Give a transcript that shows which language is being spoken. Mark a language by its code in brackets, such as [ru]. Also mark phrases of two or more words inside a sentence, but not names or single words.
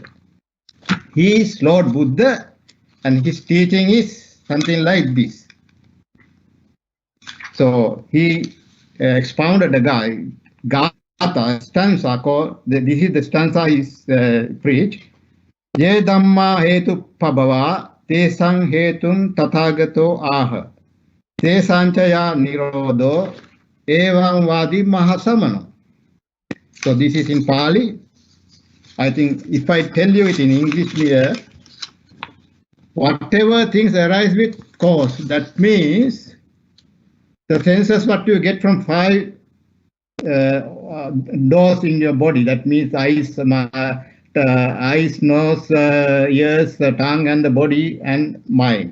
[en] He is Lord Buddha, and his teaching is something like this. So he expounded a Gatha stanza called, this is the stanza he preached. [pi] Ye Dhamma hetu pabhava te sang hetun tathagato aha. Te sanchaya nirodho evam vadi mahasamano. [en] So this is in Pali. I think if I tell you it in English here, whatever things arise with cause, that means the senses what you get from 5 doors in your body, that means eyes, nose, ears, the tongue and the body and mind.